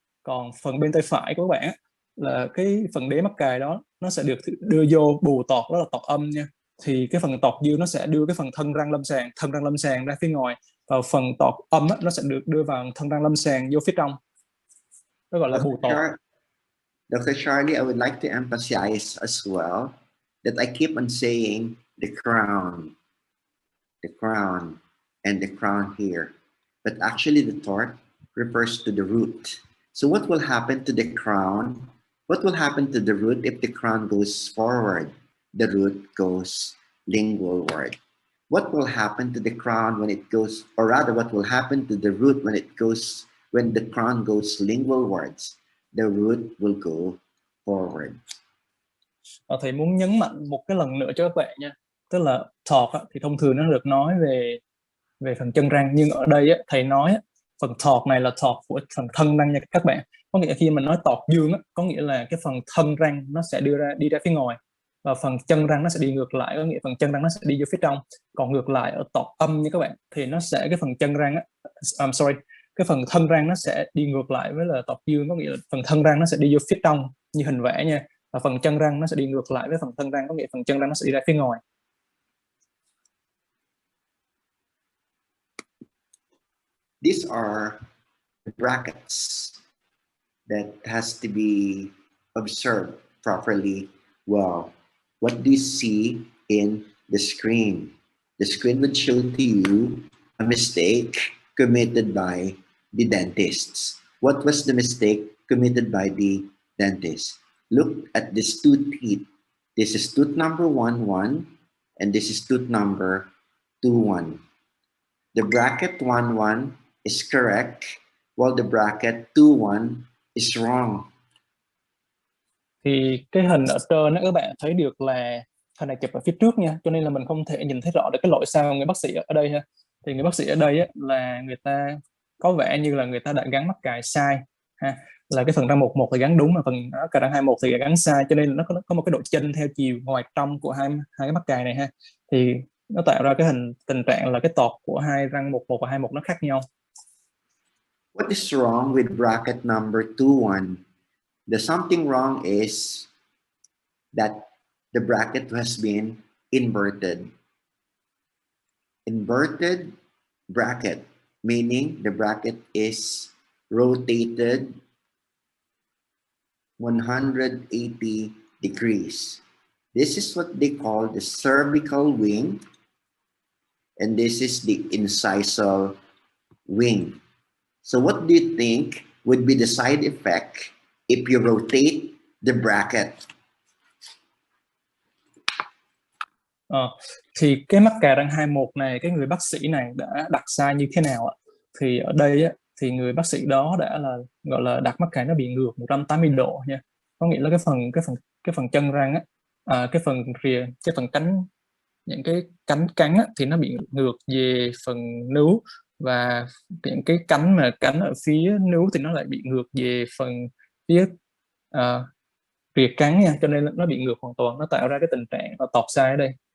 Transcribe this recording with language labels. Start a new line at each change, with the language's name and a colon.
Vietnamese: Còn phần bên tay phải của các bạn là cái phần đế mắc cài đó nó sẽ được đưa vô bù torque, đó là torque âm nha. Thì cái phần torque dương nó sẽ đưa cái phần thân răng lâm sàng ra phía ngoài, và phần torque âm nó sẽ được đưa vào thân răng lâm sàng vô phía trong, đó gọi là bù torque.
English: Dr. Charlie, I would like to emphasize as well that I keep on saying the crown, and the crown here, but actually the torque refers to the root. So what will happen to the crown? What will happen to the root if the crown goes forward? The root goes lingualward. What will happen to the crown when it goes, or rather what will happen to the root when the crown goes lingualwards? The root will go forward.
Vietnamese: Thầy muốn nhấn mạnh một cái lần nữa cho các bạn nha. Tức là talk thì thông thường nó được nói về phần chân răng, nhưng ở đây thầy nói phần talk này là talk của phần thân răng nha các bạn. Có nghĩa khi mình nói talk dương có nghĩa là cái phần thân răng nó sẽ đi ra phía ngoài, và phần chân răng nó sẽ đi ngược lại, có nghĩa phần chân răng nó sẽ đi vô phía trong. Còn ngược lại ở talk âm nha các bạn, thì nó sẽ cái phần chân răng cái phần thân răng nó sẽ đi ngược lại với là talk dương, có nghĩa là phần thân răng nó sẽ đi vô phía trong như hình vẽ nha, và phần chân răng nó sẽ đi ngược lại với phần thân răng, có nghĩa phần chân răng nó sẽ đi ra phía ngoài.
English: These are brackets that has to be observed properly. Well, what do you see in the screen? The screen would show to you a mistake committed by the dentists. What was the mistake committed by the dentist? Look at this tooth teeth. This is tooth number 1, and this is tooth number 2, The bracket 1 is correct, while the bracket 2 is wrong.
Vietnamese: Thì cái hình ở trên đó các bạn thấy được là hình này chụp ở phía trước nha, cho nên là mình không thể nhìn thấy rõ được cái lỗi sai của người bác sĩ ở đây ha. Thì người bác sĩ ở đây là người ta có vẻ như là người ta đã gắn mắc cài sai ha, là cái phần răng 11 thì gắn đúng, mà phần cả răng 21 thì gắn sai, cho nên nó có một cái độ chênh theo chiều ngoài trong của hai cái mắc cài này ha. Thì nó tạo ra cái tình trạng là cái tọt của hai răng 11 và 21 nó khác nhau.
English: What is wrong with bracket number 2? The something wrong is that the bracket has been inverted. Inverted bracket, meaning the bracket is rotated 180 degrees. This is what they call the cervical wing, and this is the incisal wing. So what do you think would be the side effect if you rotate the bracket?
Vietnamese: Thì cái mắc cà răng 21 này, cái người bác sĩ này đã đặt sai như thế nào ạ? Thì ở đây thì người bác sĩ đó đã là gọi là đặt mắc cà nó bị ngược 180 độ nha. Có nghĩa là cái phần chân răng cái phần rìa, cái phần cánh, những cái cánh thì nó bị ngược về phần nướu, và những cái cánh ở phía nướu thì nó lại bị ngược về phần phía rìa cắn nha, cho nên nó bị ngược hoàn toàn, nó tạo ra cái tình trạng là tọt sai ở đây.